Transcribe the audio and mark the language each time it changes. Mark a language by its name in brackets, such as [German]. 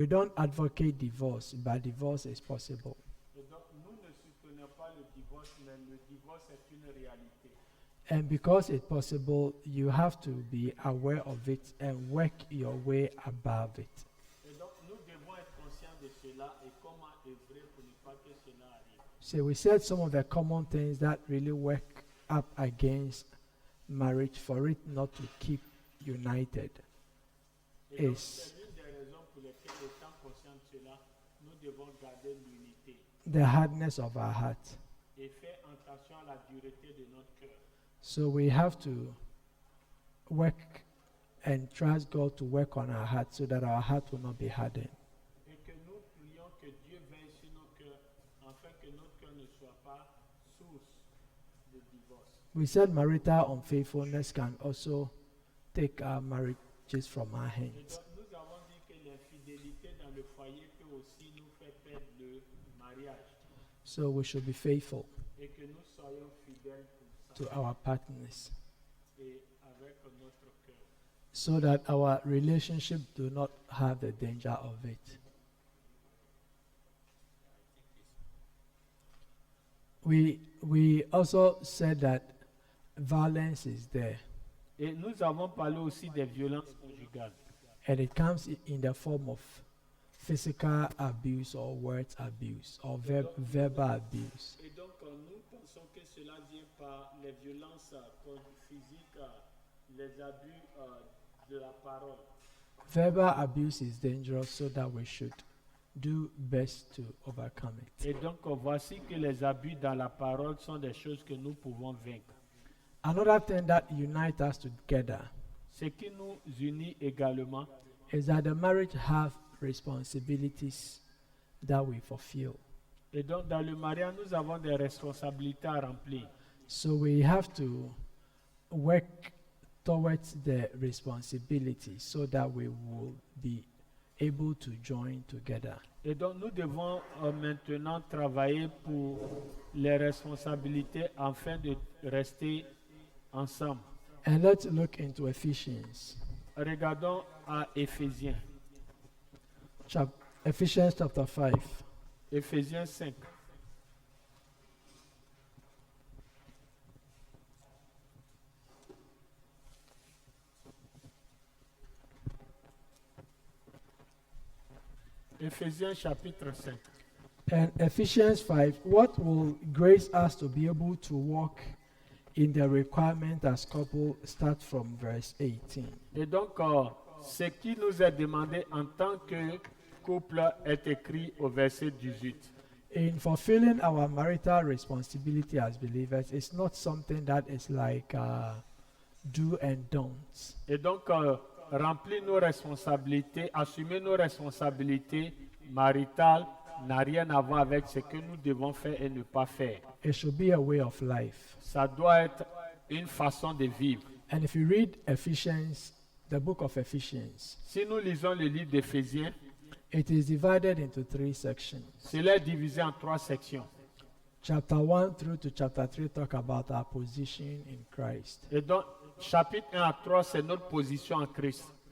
[English] We don't advocate divorce, but divorce is possible. [French] Et donc, nous ne soutenons pas le divorce, mais le divorce est une réalité. [English] And because it's possible, you have to be aware of it and work your way above it. [French] Et donc, nous devons être conscients de cela et comment œuvrer pour ne pas que cela arrive. [English] So we said some of the common things that really work up against marriage for it not to keep united [French] Et donc, [English] is [French] c'est l'une des raisons pour lesquelles, étant conscients de cela, nous devons garder l'unité [English] the hardness of our heart. [French] et faire attention à la dureté de notre cœur. [English] So we have to work and trust God to work on our heart so that our heart will not be hardened. [French] Et que nous prions que Dieu veille sur nos cœurs, afin que notre cœur ne soit pas source de divorce. [English] We said marital unfaithfulness can also take our marriages from our [French] Et [English] hands. [French] donc, nous avons dit que l'infidélité dans le foyer peut aussi nous faire perdre le mariage. [English] So we should be faithful [French] Et que nous soyons fidèles [English] to our partners [French] et avec notre cœur. [English] so that our relationship do not have the danger of it. We also said that violence is there, [French] Et nous avons parlé aussi des violences conjugales. [English] and it comes in the form of physical abuse or words abuse or verbal abuse. [French] Et donc, nous pensons que cela vient par les violences physiques, les abus de la parole. [English] Verbal abuse is dangerous, so that we should do best to overcome it. [French] Et donc, voici que les abus dans la parole sont des choses que nous pouvons vaincre. [English] Another thing that unites us together [French] Ce qui nous unit également, [English] is that the marriage have responsibilities that we fulfill. [French] et donc dans le mariage, nous avons des responsabilités à remplir. [English] So we have to work towards the responsibility so that we will be able to join together. [French] Et donc, nous devons maintenant travailler pour les responsabilités afin de rester ensemble. [English] And let's look into Ephesians. [French] Regardons à Éphésiens. [English] Ephesians chapter 5. [French] Éphésiens 5. Éphésiens chapitre 5. [English] And Ephesians 5, what will grace us to be able to walk in the requirement as couple start from verse 18. [French] Et donc, ce qui nous est demandé en tant que couple est écrit au verset 18. [English] In fulfilling our marital responsibility as believers, it's not something that is like do and don'ts. [French] Et donc, remplir nos responsabilités, assumer nos responsabilités maritales n'a rien à voir avec ce que nous devons faire et ne pas faire. [English] It should be a way of life. [French] Ça doit être une façon de vivre. [English] And if you read Ephesians, the book of Ephesians, [French] Si nous lisons le livre d'Éphésiens, [English] it is divided into 3 sections. [French] cela est divisé en 3 sections. [English] Chapter 1 through to chapter 3 talk about our position in Christ. [French] Et donc, chapitre 1 à 3, c'est notre position en Christ.